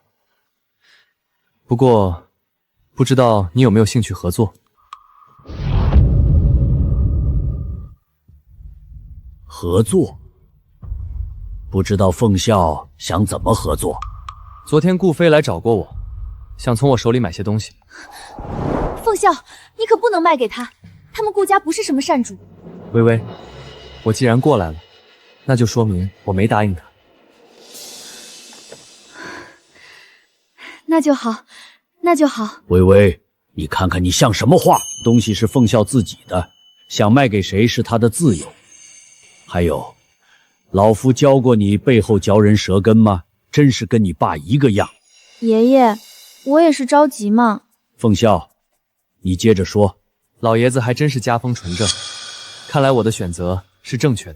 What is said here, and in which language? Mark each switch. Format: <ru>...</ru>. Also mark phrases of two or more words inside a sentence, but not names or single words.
<zh>不過，不知道你有沒有興趣合作？合作？不知道鳳嘯想怎麼合作？昨天顧飛來找過我，想從我手裡買些東西。鳳凤笑，你可不能卖给他，他们顧家不是什么善主。微微，我既然过来了，那就說明我沒答應他。那就好，那就好。微微，你看看你像什麼話？東西是鳳笑自己的，想賣給誰是他的自由。還有，老夫教過你背後嚼人舌根嗎？真是跟你爸一個樣。爺爺，我也是着急嘛。鳳笑，你接着說。老爺子還真是家風純正，看來我的選擇是正確的。</zh>